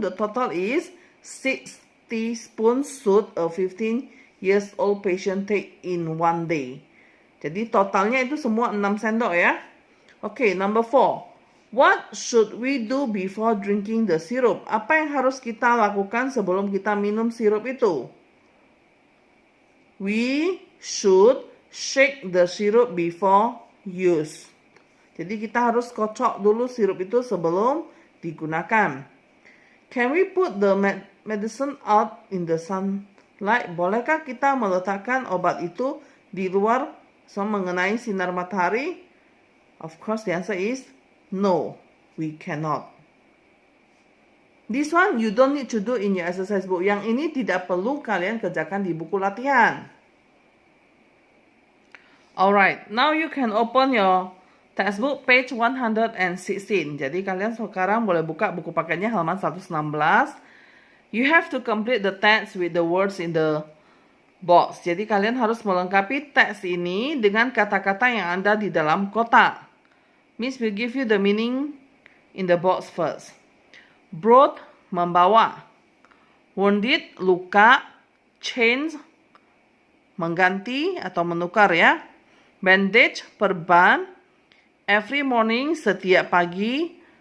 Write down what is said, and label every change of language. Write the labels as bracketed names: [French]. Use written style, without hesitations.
[English] The total is 6 teaspoons should a 15 years old patient take in one day. [Indonesian] Jadi totalnya itu semua 6 sendok ya. [English] Oke, number 4. What should we do before drinking the syrup? [Indonesian] Apa yang harus kita lakukan sebelum kita minum sirup itu? [English] We should shake the syrup before use. [Indonesian] Jadi kita harus kocok dulu sirup itu sebelum digunakan. [English] Can we put the medicine out in the sunlight? [Indonesian] Bolehkah kita meletakkan obat itu di luar mengenai sinar matahari? [English] Of course, the answer is no, we cannot. This one you don't need to do in your exercise book. [Indonesian] Yang ini tidak perlu kalian kerjakan di buku latihan. [English] Alright, now you can open your textbook page 116. [Indonesian] Jadi kalian sekarang boleh buka buku paketnya halaman 116. [English] You have to complete the text with the words in the box. [Indonesian] Jadi kalian harus melengkapi teks ini dengan kata-kata yang ada di dalam kotak. [English] Miss will give you the meaning in the box first. Brought, membawa. Wounded, luka. [Indonesian] Change, mengganti atau menukar ya. [English] Bandage, perban. Every morning, setiap pagi.